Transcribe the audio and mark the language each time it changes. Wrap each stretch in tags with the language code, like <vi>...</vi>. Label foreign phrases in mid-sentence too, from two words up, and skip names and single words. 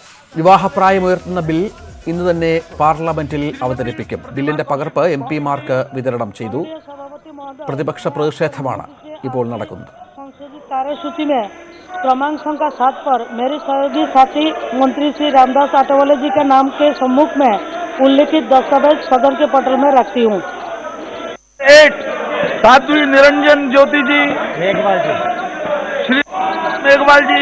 <ml>വിവാഹപ്രായമുയർത്തുന്ന ബിൽ ഇന്ന് തന്നെ പാർലമെന്റിൽ അവതരിപ്പിക്കും. ബില്ലിന്റെ പകർപ്പ് എംപിമാർക്ക് വിതരണം ചെയ്തു. പ്രതിപക്ഷ പ്രതിഷേധമാണ് ഇപ്പോൾ നടക്കുന്നത്.</ml> <hi>कार्यसूची में क्रमांक संख्या 7 पर मेरे सहयोगी साथी मंत्री श्री रामदास आठवले जी के नाम के सम्मुख में उल्लिखित दस्तावेज सदन के पटल में रखती हूँ। साध्वी निरंजन ज्योति जी, श्री मेघवाल जी।</hi>